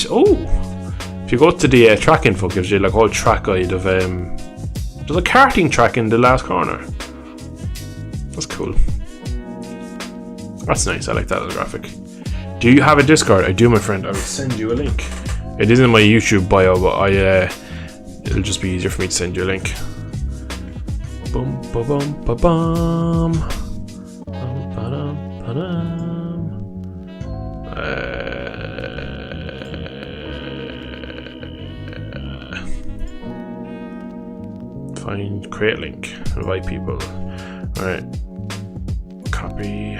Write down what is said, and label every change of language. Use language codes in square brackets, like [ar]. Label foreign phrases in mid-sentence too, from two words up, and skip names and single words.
[en] Oh, if you go to the track info, it gives you like a whole track guide of there's a karting track in the last corner. That's cool. That's nice. I like that as a graphic. Do you have a Discord? I do, my friend. I will send you a link. It is in my YouTube bio, but it'll just be easier for me to send you a link. Boom, ba bum, ba bum. Find, create link, invite people. Alright, copy.